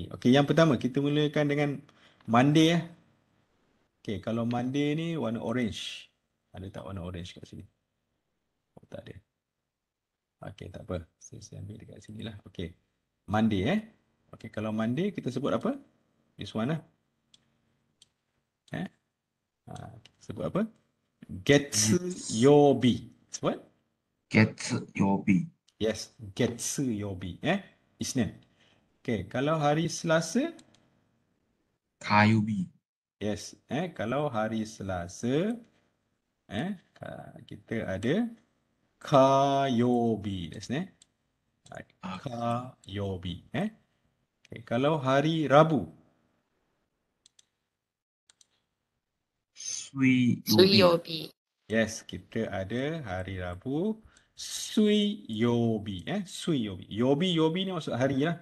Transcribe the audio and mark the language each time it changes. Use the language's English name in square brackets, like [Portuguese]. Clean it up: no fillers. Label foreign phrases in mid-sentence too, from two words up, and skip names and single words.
[Malay] Okey, yang pertama kita mulakan dengan Monday. Okey, kalau Monday ni warna orange. Ada tak warna orange kat sini? Oh, tak ada. Okey, tak apa. Saya ambil dekat sini lah. Okey. Monday. Okey, kalau Monday kita sebut apa? [English] This one [Malay] lah. Kita sebut apa? Getsuyobi. Sebut? Getsuyobi. Yes, Getsuyobi. Isnin. Okey, kalau hari Selasa? Kayobi. Yes, kalau hari Selasa, kita ada Kayobi. [English] That's it. [Malay] Kayobi. Okay, kalau hari Rabu? Suiyobi. Suiyobi. Yes, kita ada hari Rabu Suiyobi. Suiyobi. Yobi ni maksud hari lah.